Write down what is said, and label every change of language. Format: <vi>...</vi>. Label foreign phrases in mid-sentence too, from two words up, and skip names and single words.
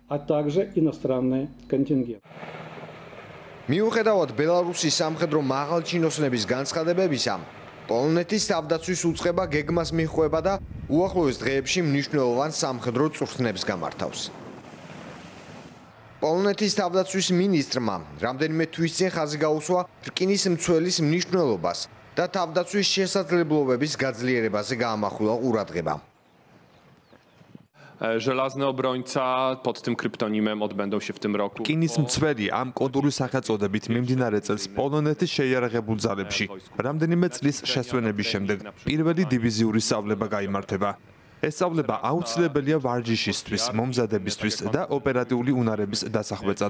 <ka>მიუხედავად ბელარუსის სამხედრო მაღალჩინოსნების განცხადებებისა, პოლონეთის თავდაცვის უწყება გეგმას მიჰყვება და უახლოეს დღეებში მნიშვნელოვან სამხედრო წვრთნებს გამართავს. პოლონეთის თავდაცვის მინისტრმა რამდენიმე თვის წინ ხაზი გაუსვა რკინის მცველის მნიშვნელობას და თავდაცვის შესაძლებლობების გაძლიერებაზე გაამახვილა ყურადღება.</ka> <pl>Żelazny obrońca pod tym kryptonimem odbędą się w tym roku.</pl> <ka>რკინის მცველი ამ კოდური სახელწოდებით მიმდინარე წელს პოლონეთის შეიარაღებულ ძალებში რამდენიმე წლის შესვენების შემდეგ პირველი დივიზიური სწავლება გაიმართება. ეს სწავლება აუცილებელია ვარჯიშისთვის, მომზადებისთვის და ოპერატიული უნარების დასახვეწად.</ka>